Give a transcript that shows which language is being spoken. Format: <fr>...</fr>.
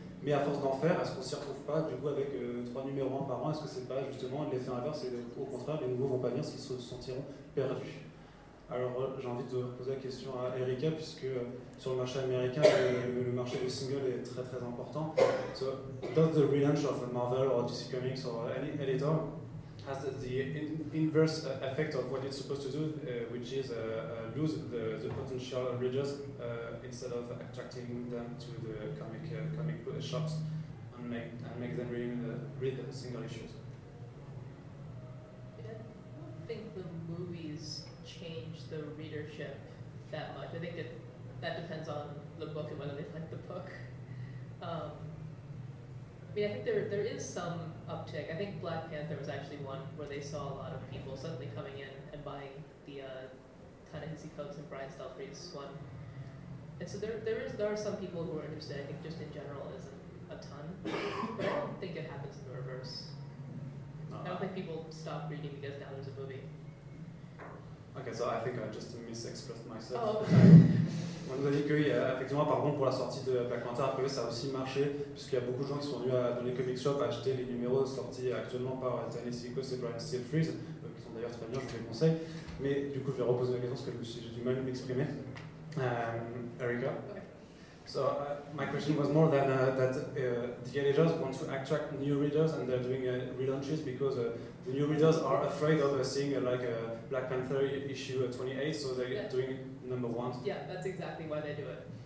<fr>Mais à force d'en faire, est-ce qu'on ne s'y retrouve pas du coup avec 3 numéros 1 par an? Est-ce que ce n'est pas justement l'effet inverse et au contraire, les nouveaux vont pas venir parce qu'ils se sentiront perdus? Alors, j'ai envie de poser la question à Erika, puisque sur le marché américain, le marché du single est très très important.</fr> <en>So, does the relaunch of Marvel or DC Comics or any editor has the inverse effect of what it's supposed to do, which is lose the potential readers instead of attracting them to the comic shops and make them read the single issues? I don't think the movies change the readership that much. I think that depends on the book and whether they like the book. I think there is some uptick. I think Black Panther was actually one where they saw a lot of people suddenly coming in and buying the Ta-Nehisi Coates and Brian Stelfreeze one. And so there are some people who are interested. I think just in general isn't a ton. But I don't think it happens in the reverse. I don't think people stop reading because now there's a movie. Ok, so I think I just mis-expressed myself. Oh.</en> <fr>On nous a dit qu'effectivement, par contre, pour la sortie de Black Panther, après, ça a aussi marché, puisqu'il y a beaucoup de gens qui sont venus dans les comic shops acheter les numéros sortis actuellement par Ta-Nehisi Coates et Brian Stelfreeze, qui sont d'ailleurs très bien, je vous les conseille. Mais du coup, je vais reposer la question, parce que j'ai du mal à m'exprimer. Erika.</fr> <en>So my question was more than the editors want to attract new readers and they're doing relaunches because the new readers are afraid of seeing like a Black Panther issue 28, so they're doing number one. Yeah, that's exactly why they do it.</en>